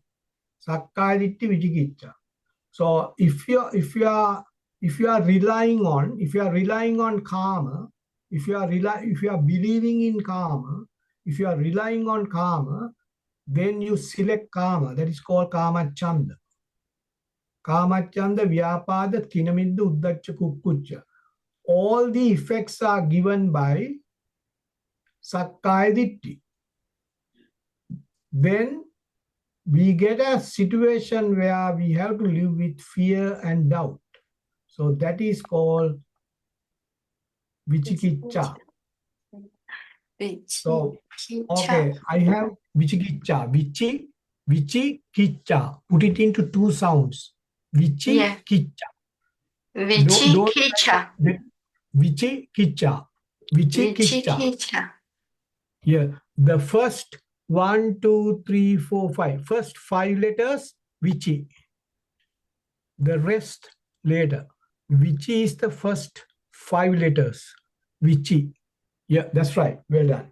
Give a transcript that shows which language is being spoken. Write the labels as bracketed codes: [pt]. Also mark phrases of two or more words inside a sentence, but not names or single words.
[pi] Sakkaya Ditti, Vichikicca. [en] So if you are relying on karma, if you are believing in karma, if you are relying on karma, then you select karma. That is called [pi] kama chanda. Kama chanda, vyapada, tinamidda, uddacha, kukkucha. [en] All the effects are given by [pi] sakkaya ditti. [en] Then we get a situation where we have to live with fear and doubt. So that is called vichikicca. So, okay, I have vichikicca. Vichikicca. Put it into 2 sounds. Vichikicca. Don't Vichikicha. Vichikicca. Vichikicca. Vichikicha. Here, the first 1, 2, 3, 4, 5. First 5 letters, vichi. The rest later. Vichi is the first 5 letters. Vichi. Yeah, that's right. Well done.